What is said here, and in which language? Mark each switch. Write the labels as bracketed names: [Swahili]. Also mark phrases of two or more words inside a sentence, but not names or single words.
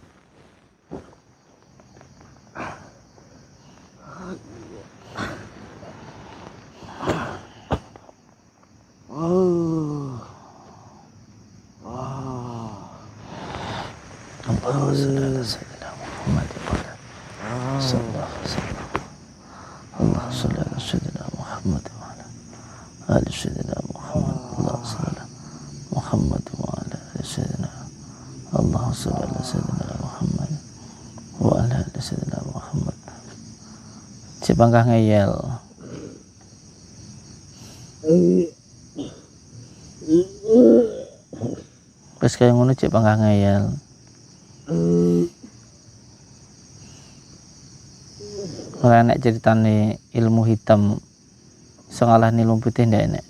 [Arabic] اللهم صل على سيدنا محمد وعلى صلى الله عليه وسلم. اللهم صل على سيدنا محمد وعلى آل سيدنا محمد. صل على محمد وعلى آل سيدنا اللهم صل على سيدنا محمد وعلى آل سيدنا محمد. [Javanese] Cek pangkah ngeyel. Wis kaya ngono cek pangkah ngeyel. Ora enek ceritane ilmu hitam iso ngalahne ilmu putih ndak enek.